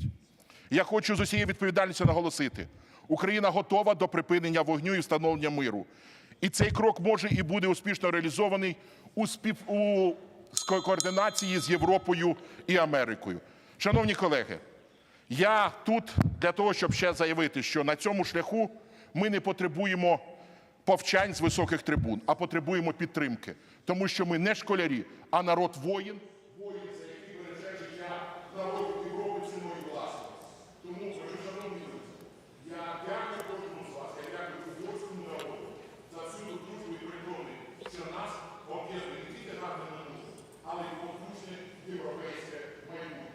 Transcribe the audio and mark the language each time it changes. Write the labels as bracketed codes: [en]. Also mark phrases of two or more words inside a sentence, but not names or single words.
[uk] Я хочу з усією відповідальністю наголосити: Україна готова до припинення вогню і встановлення миру. І цей крок може і буде успішно реалізований у координації з Європою і Америкою. Шановні колеги, я тут для того, щоб ще заявити, що на цьому шляху ми не потребуємо повчань з високих трибун, а потребуємо підтримки. Тому що ми не школярі, а народ-воїн, воїн, за який береже життя народу Європи ціною власності. Тому, шановні друзі, я дякую кожному з вас, я дякую угорському народу за всю дружбу і переконаний, що нас об'єднує не тільки гарне минуле, але й потужне європейське майбутнє.